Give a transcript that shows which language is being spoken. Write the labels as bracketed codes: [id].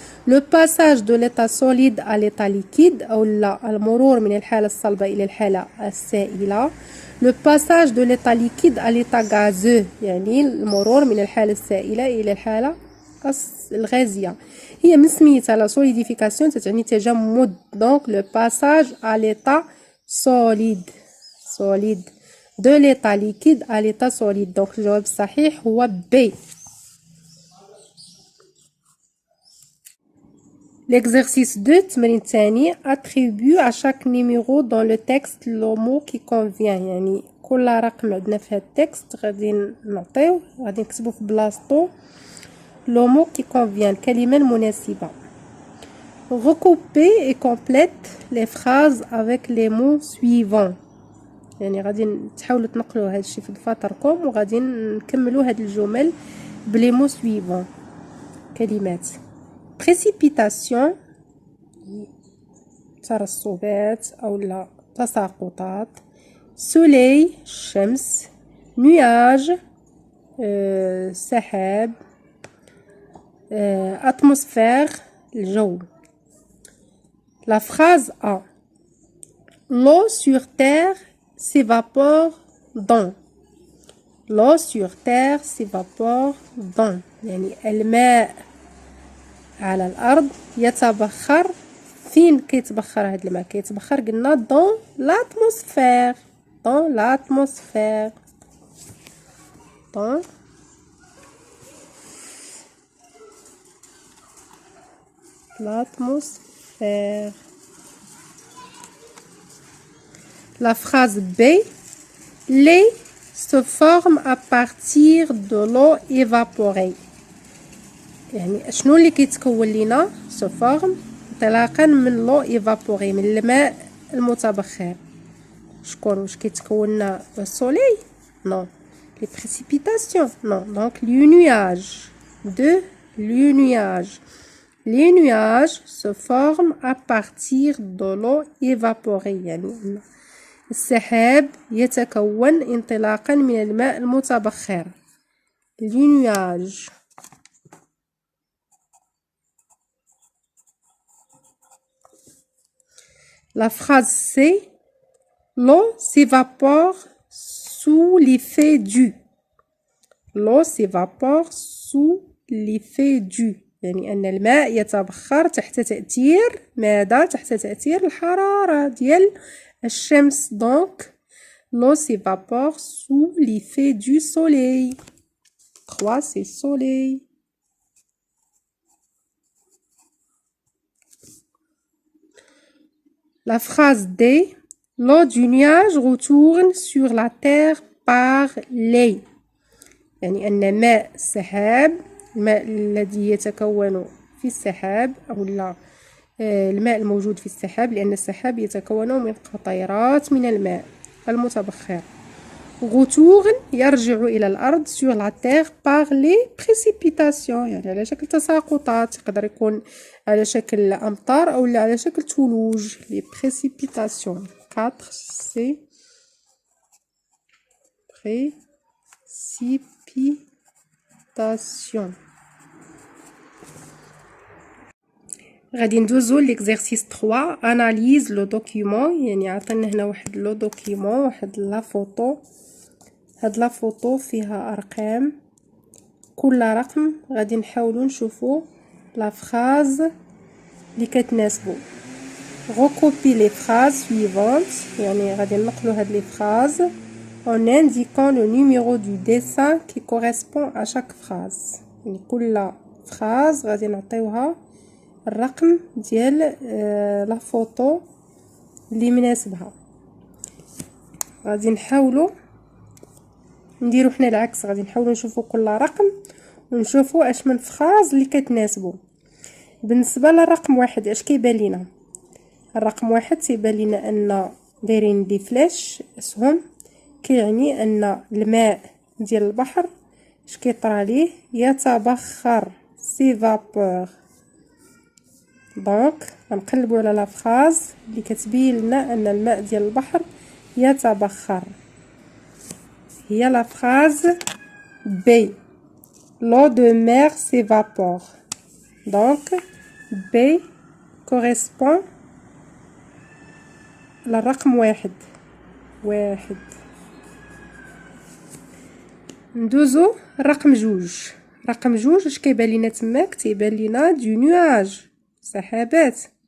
[fr] le passage de l'état solide à l'état liquide [ar] أو لا المرور من الحالة الصلبة إلى الحالة السائلة. [fr] le passage de l'état liquide à l'état gazeux [ar] يعني المرور من الحالة السائلة إلى الحالة الغازية. هي من سميتها لا solidification تعني تجمد. [fr] donc le passage à l'état solide de l'état liquide à l'état solide. [ar] donc الجواب الصحيح هو B. [fr] L'exercice 2 [ar] التمرين الثاني [fr] attribue à chaque numéro dans le texte le mot qui convient. [ar] يعني كل رقم عندنا في هذا التكست غادي نعطيو غادي نكتبو في بلاصتو [fr] le mot qui convient [ar] الكلمة المناسبة. [fr] recoupez et complète les phrases avec les mots suivants. [ar] يعني غادي تحاولوا تنقلوا هذا الشيء في دفاتركم وغادي نكملوا هاد الجمل بلي مو سويفون. كلمات précipitation ترسبات أو لا تساقطات. soleil الشمس. nuage سحاب. atmosphère الجو. [fr] la phrase A. l'eau sur terre s'évapore dans. l'eau sur terre s'évapore dans [ar] يعني الماء على الأرض يتبخر. فين كيتبخر هاد الماء؟ كيتبخر قلنا [fr] dans l'atmosphère. dans l'atmosphère. dans l'atmosphère. la phrase B. les se forme à partir de l'eau évaporée. [ar] يعني شنو اللي كيتكون لينا [fr] se forme [ar] انطلاقا من [fr] l'eau évaporée [ar] من الماء المتبخر. شكون واش كيتكون لنا السوليل؟ non. [fr] les précipitations non. donc les nuages. les nuages. les nuages se forment à partir de l'eau évaporée. [ar] يعني السحاب يتكون انطلاقا من الماء المتبخر. [fr] les nuages. la phrase C. l'eau s'évapore sous l'effet du. l'eau s'évapore sous l'effet du [ar] يعني أن الماء يتبخر تحت تأثير ماذا؟ تحت تأثير الحرارة ديال الشمس. [fr] donc l'eau s'évapore sous l'effet du soleil. 3 c'est soleil. la phrase D. l'eau du nuage retourne sur la terre par les. [ar] يعني أن ماء السحاب الماء الذي يتكون في السحاب أو لا الماء الموجود في السحاب لأن السحاب يتكون من قطيرات من الماء المتبخر. [fr] retourne [ar] يرجع إلى الأرض [fr] sur la terre par les précipitations [ar] يعني على شكل تساقطات. يقدر يكون على شكل أمطار أو على شكل ثلوج. [fr] les précipitations. 4 c'est précipitation. [ar] غادي ندوزو l'exercice 3. [fr] analyse le document. [ar] يعني عطينا هنا واحد لو دوكيومون واحد لا فوتو. هاد لا فوتو فيها ارقام. كل رقم غادي نحاولوا نشوفوا لا فراز اللي كتناسبو. [fr] recopier les phrases suivantes [ar] يعني غادي ننقلوا هاد لي فراز [fr] en indiquant le numéro du dessin qui correspond à chaque phrase. [ar] يعني كل فراز غادي نعطيوها الرقم ديال لا فوتو اللي مناسبها. غادي نحاولوا نديرو حنا العكس. غادي نحاولوا نشوفوا كل رقم ونشوفوا اش من فراز اللي كتناسبو. بالنسبه للرقم 1 اش كيبان لينا؟ الرقم 1 تيبان لينا ان دايرين دي فلاش اسهم كيعني ان الماء ديال البحر اش كيطرى ليه؟ يتبخر. سيفابور. دونك غنقلبوا على لا فراز اللي كتبين لنا ان الماء ديال البحر يتبخر. هي [fr] لا phrase B. l'eau de mer s'évapore. Donc B correspond [ar] للرقم واحد. ندوزو الرقم جوج. رقم جوج اش كيبان لينا تماك؟ تيبان لينا دو نواج، سحابات.